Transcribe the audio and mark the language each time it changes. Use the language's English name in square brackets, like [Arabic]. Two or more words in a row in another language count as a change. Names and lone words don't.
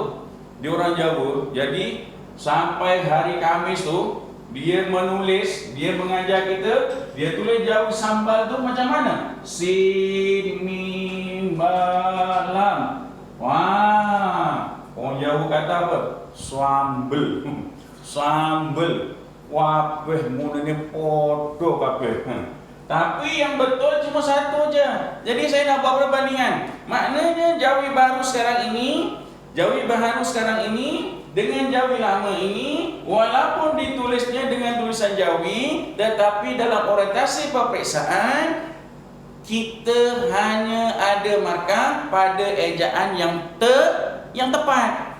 [Malay] Dia orang Jawa. Jadi sampai hari Khamis tu dia menulis, dia mengajar kita, dia tulis Jawi sambal tu macam mana? Sin mim ba lam. Orang Jawa kata apa? Sambel. Sambel. [Javanese] Wabeh munane podo kabeh. [Malay] Tapi yang betul cuma satu aja. Jadi saya nak buat perbandingan. Maknanya Jawi Baharu sekarang ini dengan Jawi lama ini, walaupun ditulisnya dengan tulisan Jawi, tetapi dalam orientasi peperiksaan kita hanya ada markah pada ejaan yang tepat.